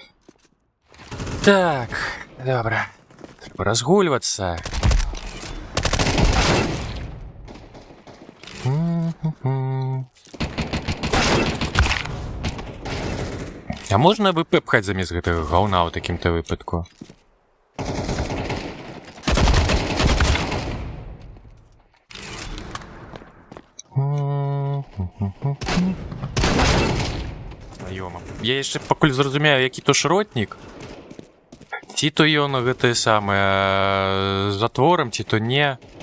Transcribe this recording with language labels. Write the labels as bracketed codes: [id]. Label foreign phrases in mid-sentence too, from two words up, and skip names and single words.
[uk] Так, добре. Треба розгулюватися. А можна ВП пхати замість [be] гэтага гаўна ў такім-то [uk] випадку? Ёма. [be] Я яшчэ пакуль зразумею, які то шротнік. Ці то ён гэтае самае з затворам, ці то не.